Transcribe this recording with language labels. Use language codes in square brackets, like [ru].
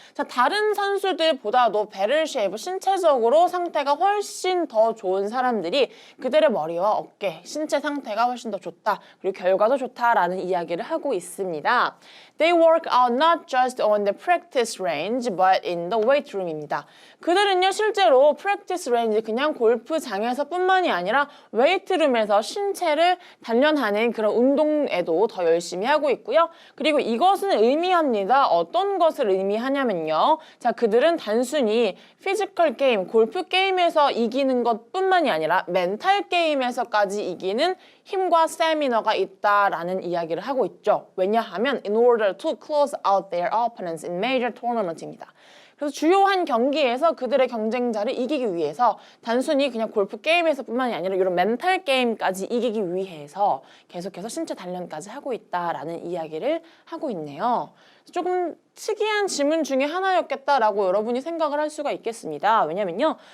[ko] 자, 다른 선수들보다도 배럴 쉐이프, 신체적으로 상태가 훨씬 더 좋은 사람들이 그들의 머리와 어깨, 신체 상태가 훨씬 더 좋다. 그리고 결과도 좋다라는 이야기를 하고 있습니다. [en] They work out not just on the practice range, but in the weight room [ko] 입니다. 그들은요, 실제로 [en] practice range, [ko] 그냥 골프장에서 뿐만이 아니라 웨이트룸에서 신체를 단련하는 그런 운동에도 더 열심히 하고 있고요. 그리고 이것은 의미합니다. 어떤 것을 의미하냐면요. 자, 그들은 단순히 피지컬 게임, 골프 게임에서 이기는 것뿐만이 아니라 멘탈 게임에서까지 이기는 힘과 스태미너가 있다라는 이야기를 하고 있죠. 왜냐하면 [en] in order to close out their opponents in major tournament [ko] 입니다. 그래서 주요한 경기에서 그들의 경쟁자를 이기기 위해서 단순히 그냥 골프 게임에서 뿐만이 아니라 이런 멘탈 게임까지 이기기 위해서 계속해서 신체 단련까지 하고 있다라는 이야기를 하고 있네요. 조금 특이한 질문 중에 하나였겠다라고 여러분이 생각을 할 수가 있겠습니다. 왜냐면요.